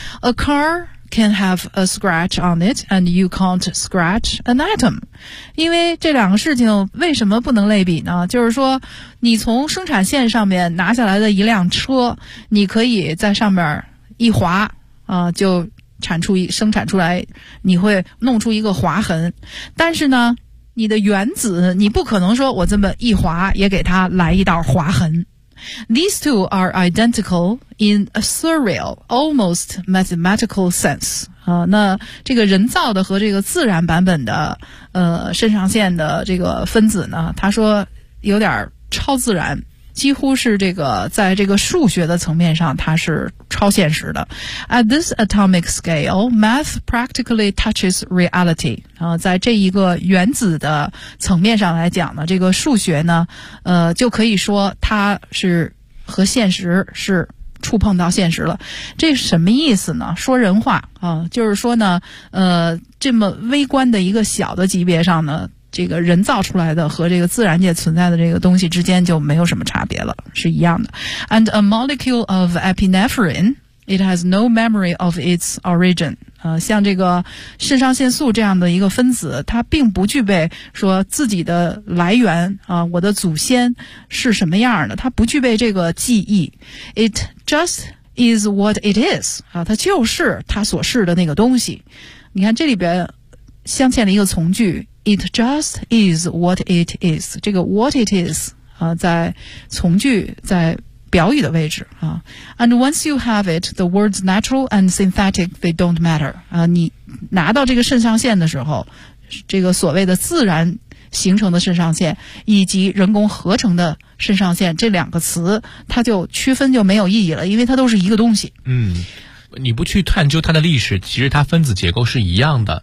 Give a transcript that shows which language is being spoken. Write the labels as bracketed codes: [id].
[en] A carcan have a scratch on it and you can't scratch an item. [zh] 因为这两个事情为什么不能类比呢？就是说你从生产线上面拿下来的一辆车，你可以在上面一划就生产出来，你会弄出一个划痕。但是呢你的原子你不可能说我这么一划也给它来一道划痕。 [en] These two are identical in a surreal, almost mathematical sense. [zh] 那这个人造的和这个自然版本的肾上腺的这个分子呢，他说有点超自然，几乎是这个在这个数学的层面上它是超现实的。 [en] At this atomic scale, math practically touches reality. [zh] 在这一个原子的层面上来讲呢，这个数学呢就可以说它是和现实是触碰到现实了。这是什么意思呢？说人话就是说呢这么微观的一个小的级别上呢，这个人造出来的和这个自然界存在的这个东西之间就没有什么差别了，是一样的。 [en] And a molecule of epinephrine, it has no memory of its origin. [zh] 像这个肾上腺素这样的一个分子，它并不具备说自己的来源我的祖先是什么样的，它不具备这个记忆。 [en] It just is what it is. [zh] 它就是它所是的那个东西。你看这里边镶嵌了一个从句， [en] It just is what it is. [zh] 这个 [en] what it is, [zh] 在从句在表语的位置啊。 [en] And once you have it, the words natural and synthetic, they don't matter. [zh] 你拿到这个肾上腺的时候，这个所谓的自然形成的肾上腺以及人工合成的肾上腺这两个词它就区分就没有意义了，因为它都是一个东西。嗯。你不去探究它的历史，其实它分子结构是一样的